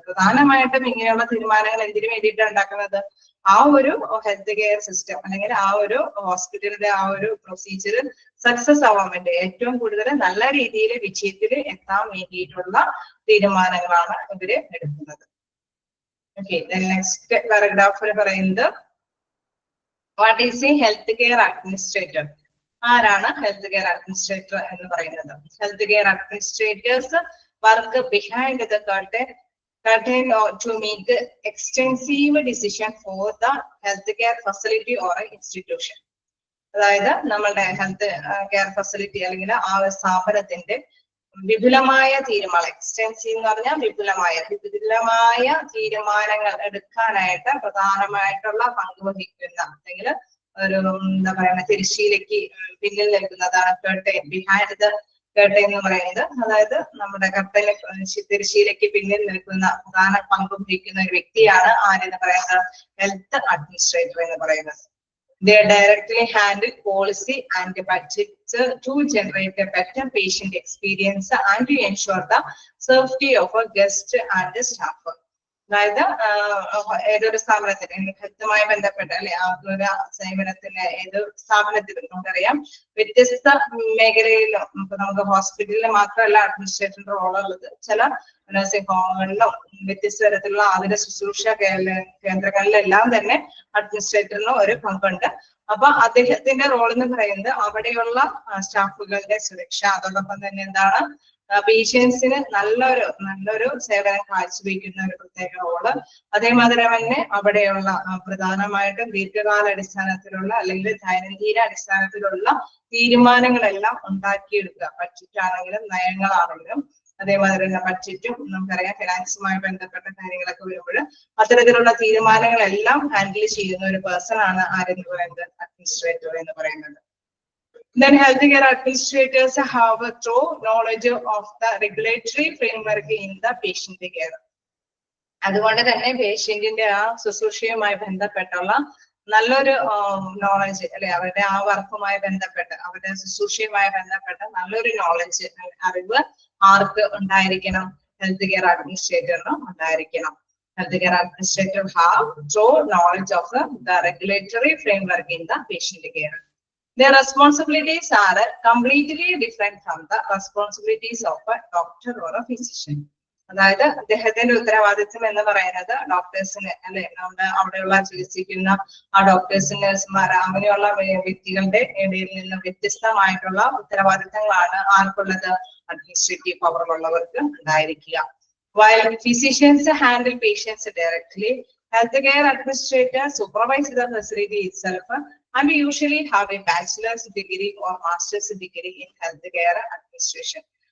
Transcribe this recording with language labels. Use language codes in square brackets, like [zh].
[ml] പ്രധാനമായിട്ടും ഇങ്ങനെയുള്ള തീരുമാനങ്ങൾ എന്തിനു വേണ്ടിയിട്ടാണ് ഉണ്ടാക്കുന്നത്? ആ ഒരു ഹെൽത്ത് കെയർ സിസ്റ്റം അല്ലെങ്കിൽ ആ ഒരു ഹോസ്പിറ്റലിന്റെ ആ ഒരു പ്രൊസീജിയർ സക്സസ് ആവാൻ വേണ്ടി, ഏറ്റവും കൂടുതൽ നല്ല രീതിയിൽ വിജയത്തിൽ എത്താൻ വേണ്ടിയിട്ടുള്ള തീരുമാനങ്ങളാണ് ഇവര് എടുക്കുന്നത്. ഓക്കെ, നെക്സ്റ്റ് പാരഗ്രാഫിൽ പറയുന്നത് [en] What is a health care administrator? [ml] ആരാണ് ഹെൽത്ത് കെയർ അഡ്മിനിസ്ട്രേറ്റർ എന്ന് പറയുന്നത്? [en] Health care administrators work behind the curtain to make extensive decision for the healthcare facility or institution. [ml] അതായത് നമ്മളുടെ ഹെൽത്ത് കെയർ ഫെസിലിറ്റി അല്ലെങ്കിൽ ആ ഒരു സ്ഥാപനത്തിന്റെ വിപുലമായ തീരുമാനം, എക്സ്റ്റെൻസീവ് എന്ന് പറഞ്ഞാൽ വിപുലമായ തീരുമാനങ്ങൾ എടുക്കാനായിട്ട് പ്രധാനമായിട്ടുള്ള പങ്ക് വഹിക്കുന്ന അല്ലെങ്കിൽ ഒരു എന്താ പറയുക തിരശ്ശീലയ്ക്ക് പിന്നിൽ നിൽക്കുന്നതാണ് കർട്ടൻ, [en] behind the curtain [ml] എന്ന് പറയുന്നത്. അതായത് നമ്മുടെ കർട്ടന് തിരശ്ശീലയ്ക്ക് പിന്നിൽ നിൽക്കുന്ന പ്രധാന പങ്ക് വഹിക്കുന്ന ഒരു വ്യക്തിയാണ് ആരെന്ന് പറയുന്നത്? ഹെൽത്ത് അഡ്മിനിസ്ട്രേറ്റർ എന്ന് പറയുന്നത്. [en] They directly handle policy and budgets to generate a better patient experience and to ensure the safety of a guest and the staff. [ml] അതായത് ഏതൊരു സ്ഥാപനത്തിന് ഹെൽത്തുമായി ബന്ധപ്പെട്ട അല്ലെ ആതുര സേവനത്തിന് ഏത് സ്ഥാപനത്തിലും നമുക്കറിയാം വ്യത്യസ്ത മേഖലയിലും, ഇപ്പൊ നമുക്ക് ഹോസ്പിറ്റലിൽ മാത്രമല്ല അഡ്മിനിസ്ട്രേറ്ററിന്റെ റോളുള്ളത്, ചില നഴ്സിംഗ് ഹോമുകളിലും വ്യത്യസ്ത തരത്തിലുള്ള ആതുര ശുശ്രൂഷ കേന്ദ്രങ്ങളിലെല്ലാം തന്നെ അഡ്മിനിസ്ട്രേറ്ററിന് ഒരു പങ്കുണ്ട്. അപ്പൊ അദ്ദേഹത്തിന്റെ റോൾ എന്ന് പറയുന്നത് അവിടെയുള്ള സ്റ്റാഫുകളുടെ സുരക്ഷ, അതോടൊപ്പം തന്നെ എന്താണ് പേഷ്യൻസിന് നല്ലൊരു സേവനം കാഴ്ചവെക്കുന്ന ഒരു പ്രത്യേക റോള്. അതേമാതിരി തന്നെ അവിടെയുള്ള പ്രധാനമായിട്ടും ദീർഘകാല അടിസ്ഥാനത്തിലുള്ള അല്ലെങ്കിൽ ദൈനംദിന അടിസ്ഥാനത്തിലുള്ള തീരുമാനങ്ങളെല്ലാം ഉണ്ടാക്കിയെടുക്കുക. ബഡ്ജറ്റ് ആണെങ്കിലും നയങ്ങളാണെങ്കിലും അതേമാതിരി തന്നെ ബഡ്ജറ്റും നമുക്കറിയാം ഫിനാൻസുമായി ബന്ധപ്പെട്ട കാര്യങ്ങളൊക്കെ വരുമ്പോൾ അത്തരത്തിലുള്ള തീരുമാനങ്ങളെല്ലാം ഹാൻഡിൽ ചെയ്യുന്ന ഒരു പേഴ്സൺ ആണ് ആരെന്ന് പറയുന്നത്? അഡ്മിനിസ്ട്രേറ്റർ എന്ന് പറയുന്നത്. [en] Then healthcare administrators have a thorough knowledge of the regulatory framework in the patient care. [ml] അതുകൊണ്ട് തന്നെ പേഷ്യന്റിന്റെ ആ ശുശ്രൂഷയുമായി ബന്ധപ്പെട്ടുള്ള നല്ലൊരു നോളജ് അല്ലെ, അവരുടെ ആ വർക്കുമായി ബന്ധപ്പെട്ട് അവരുടെ ശുശ്രൂഷയുമായി ബന്ധപ്പെട്ട നല്ലൊരു നോളജ് അറിവ് ആർക്ക് ഉണ്ടായിരിക്കണം? ഹെൽത്ത് കെയർ അഡ്മിനിസ്ട്രേറ്ററിന് ഉണ്ടായിരിക്കണം. [en] Health care administrator have thorough knowledge of the regulatory framework in the patient care. Their responsibilities are completely different from the responsibilities of a doctor or a physician. [ml] അതായത് അദ്ദേഹത്തിന്റെ ഉത്തരവാദിത്വം എന്ന് പറയുന്നത് ഡോക്ടേഴ്സിന് അല്ലെ, നമ്മുടെ അവിടെയുള്ള ചികിത്സിക്കുന്ന ആ ഡോക്ടേഴ്സ്, നഴ്സുമാർ അങ്ങനെയുള്ള വ്യക്തികളുടെ ഇടയിൽ നിന്ന് വ്യത്യസ്തമായിട്ടുള്ള ഉത്തരവാദിത്തങ്ങളാണ് ആർക്കുള്ളത്? അഡ്മിനിസ്ട്രേറ്റീവ് പവറുള്ളവർക്ക് ഉണ്ടായിരിക്കുക. [en] While physicians handle patients directly, healthcare administrators supervise the facility itself and usually have a bachelor's degree or master's degree in healthcare administration.